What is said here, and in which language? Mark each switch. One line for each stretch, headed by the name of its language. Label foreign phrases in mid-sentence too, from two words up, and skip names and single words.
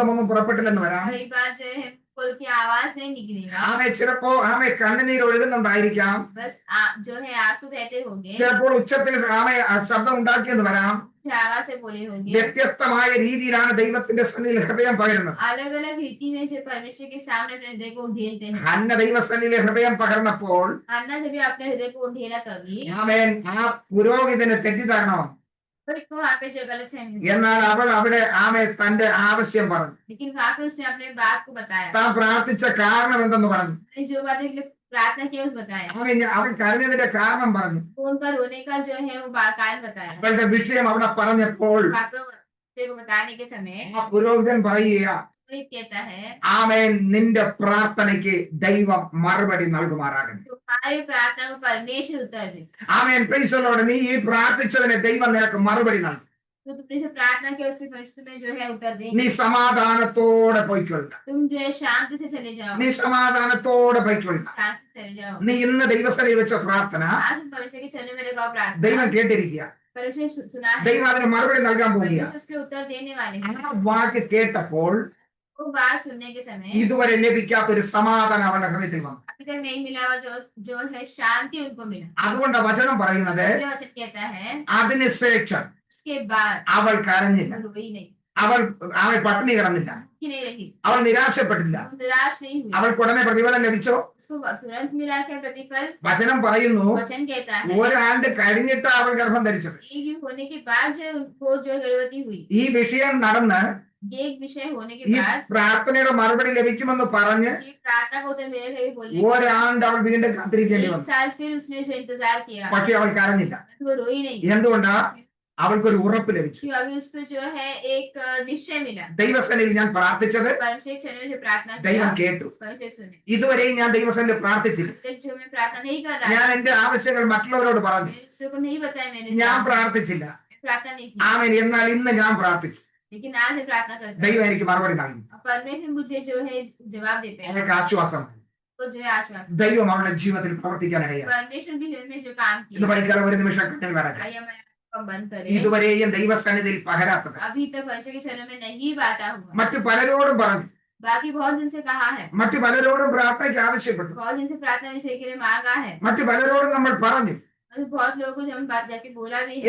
Hindi: कई बार जो है बोल के आवाज नहीं निकलेगा,
Malayalam: ആമേ ചിലപ്പോ ആമേ കണ്ണുനീർ ഒഴുകുന്നുണ്ടായിരിക്കാം,
Hindi: बस जो है आंसू बहते होंगे,
Malayalam: ചിലപ്പോൾ ഉച്ചത്തിൽ ആമേ ശബ്ദം ഉണ്ടാക്കിയെന്ന് വരാം.
Hindi: कुछ आवाज से बोले होंगे,
Malayalam: വ്യത്യസ്തമായ രീതിയിലാണ് ദൈവത്തിന്റെ സന്നിധിയിൽ ഹൃദയം പകരുന്നത്.
Hindi: अलग अलग रीति में जो परमेश्वर के सामने अपने हृदय को उंडेलते हैं।
Malayalam: ഹന്ന ദൈവസന്നിധിയിലെ ഹൃദയം പകർന്നപ്പോൾ
Hindi: अन्ना जब भी अपने हृदय को उंडेला तभी
Malayalam: ആമേൻ ആ പുരോഹിതന് തെറ്റിദ്ധാരണ,
Hindi: तो एक वहाँ पे जो गलत फहमी हुई।
Malayalam: എന്നാൽ അവൾ അവിടെ ആമേ തന്റെ ആവശ്യം പറഞ്ഞു,
Hindi: लेकिन वहाँ पे उसने अपने बात को बताया,
Malayalam: താൻ പ്രാർത്ഥിച്ച കാരണം എന്തെന്ന് പറഞ്ഞു.
Hindi: उसने जो बातें के लिए प्रार्थना की उस बताया,
Malayalam: അവൻ കരഞ്ഞതിന്റെ കാരണം പറഞ്ഞു.
Hindi: तो उनका रोने का जो है वो कारण बताया।
Malayalam: അവളുടെ വിഷയം അവിടെ പറഞ്ഞപ്പോൾ
Hindi: बातों को बताने के समय
Malayalam: ആ പുരോഹിതൻ പറയുക,
Hindi: वो ये कहता है,
Malayalam: ആമേൻ നിന്റെ പ്രാർത്ഥനയ്ക്ക് ദൈവം മറുപടി നൽകുമാറാകട്ടെ.
Hindi: तुम्हारी प्रार्थना को परमेश्वर उत्तर दे।
Malayalam: ആമേൻ
English: Praise the Lord.
Malayalam: നീ ഈ പ്രാർത്ഥിച്ചതിന് ദൈവം നിനക്ക് മറുപടി നൽകും.
Hindi: तो तुमने जो प्रार्थना की उसके परमेश्वर में जो है उत्तर दे।
Malayalam: നീ സമാധാനത്തോടെ പോയിക്കൊള്ളുക.
Hindi: तुम जो है शांति से चले जाओ,
Malayalam: നീ സമാധാനത്തോടെ പോയിക്കൊള്ളുക.
Hindi: शांति से चले जाओ।
Malayalam: നീ ഇന്ന് ദൈവസന്നിധിയിൽ വെച്ച പ്രാർത്ഥന
Hindi: आज तुम परमेश्वर के चरणों में लगाओ प्रार्थना,
Malayalam: ദൈവം കേട്ടിരിക്കുക.
Hindi: परमेश्वर सुना है,
Malayalam: ദൈവം അതിന് മറുപടി നൽകാൻ പോവുക.
Hindi: परमेश्वर उसके उत्तर देने वाले हैं।
Malayalam: ആ വാക്ക് കേട്ടപ്പോൾ
Hindi: वो बात सुनने के समय
Malayalam: ഇതുവരെ ലഭിക്കാത്ത ഒരു സമാധാനം അവളുടെ ഹൃദയത്തിൽ വന്നു.
Hindi: अभी तक नहीं मिला हुआ जो है शांति उनको मिला।
Malayalam: അതുകൊണ്ട് വചനം പറയുന്നത്
Hindi: ये वचन कहता है,
Malayalam: അതിനുശേഷം
Hindi: उसके बाद
Malayalam: അവൾ കരഞ്ഞില്ല,
Hindi: वो रोई नहीं,
Malayalam: അവൾ പട്ടിണി കിടന്നില്ല,
Hindi: कि नहीं रही,
Malayalam: അവൾ നിരാശപ്പെട്ടില്ല,
Hindi: वो निराश नहीं हुई,
Malayalam: അവൾക്ക് ഉടനെ പ്രതിഫലം ലഭിച്ചോ?
Hindi: उसको तुरंत मिला क्या प्रतिफल?
Malayalam: വചനം പറയുന്നു
Hindi: वचन कहता है,
Malayalam: ഒരാണ്ട് കഴിഞ്ഞിട്ട് അവൾ ഗർഭം ധരിച്ചത്.
Hindi: एक होने के बाद जो उनको जो गर्भवती हुई,
Malayalam: ഈ വിഷയം നടന്ന്
Hindi: ये एक विषय होने के
Malayalam: ഈ
Hindi: बाद
Malayalam: പ്രാർത്ഥനയുടെ മറുപടി ലഭിക്കുമെന്ന് പറഞ്ഞ്
Hindi: ये प्रार्थना को उत्तर मिलेगा ये बोलने के
Malayalam: ഒരാണ്ട് അവൾ വീണ്ടും കാത്തിരിക്കേണ്ടി
Hindi: बाद,
Malayalam: വന്നു.
Hindi: 1 साल फिर उसने जो इंतजार किया,
Malayalam: പക്ഷെ അവൾ കരഞ്ഞില്ല.
Hindi: तो वो रोई नहीं,
Malayalam: എന്തുകൊണ്ടാ? അവൾക്കൊരു ഉറപ്പ് ലഭിച്ചു.
Hindi: क्यों? अभी उसको जो है एक निश्चय मिला,
Malayalam: ദൈവസന്നിധിയിൽ ഞാൻ പ്രാർത്ഥിച്ചത്
Hindi: परमेश्वर के चरणों से प्रार्थना
Malayalam: ദൈവം
Hindi: किया,
Malayalam: കേട്ടു.
Hindi: परमेश्वर सुने।
Malayalam: ഇതുവരെയും ഞാൻ ദൈവസന്നിധിയിൽ പ്രാർത്ഥിച്ചില്ല.
Hindi: अब तक जो मैं प्रार्थना नहीं कर रहा,
Malayalam: ഞാൻ എന്റെ ആവശ്യങ്ങൾ മറ്റുള്ളവരോട് പറഞ്ഞു.
Hindi: मैंने दूसरों को नहीं बताया, मैंने
Malayalam: ഞാൻ പ്രാർത്ഥിച്ചില്ല.
Hindi: प्रार्थना नहीं की,
Malayalam: ആമേൻ. എന്നാൽ ഇന്ന് ഞാൻ പ്രാർത്ഥിച്ചു.
Hindi: लेकिन आज मैं प्रार्थना करता हूँ,
Malayalam: ദൈവം എനിക്ക് മറുപടി നൽകി.
Hindi: और परमेश्वर मुझे जो है जवाब देते हैं,
Malayalam: എനിക്ക് ആശ്വാസം.
Hindi: तो जो है आश्वासन,
Malayalam: ദൈവം അവളുടെ ജീവിതത്തിൽ പ്രവർത്തിക്കാനായി.
Hindi: परमेश्वर की जीवन में जो काम
Malayalam: ഇന്ന്
Hindi: किया,
Malayalam: പലിക്കാതെ ഒരു നിമിഷം കണ്ണുകൾ അടയ്ക്കാം.
Hindi: आइए मैं आपको बंद करें।
Malayalam: ഇതുവരെയും ദൈവസന്നിധിയിൽ പകരാത്തത്
Hindi: अभी तक परमेश्वर के चरणों में नहीं बांटा हुआ,
Malayalam: മറ്റു പലരോടും പറഞ്ഞു,
Hindi: बाकी बहुत दिन से कहा है,
Malayalam: മറ്റു പലരോടും പ്രാർത്ഥനയ്ക്ക് ആവശ്യപ്പെട്ടു,
Hindi: बहुत दिन से प्रार्थना विषय के लिए मांगा है,
Malayalam: മറ്റു പലരോടും നമ്മൾ പറഞ്ഞു.
Hindi: और बहुत लोगों को जब हम बात जाके बोला भी है।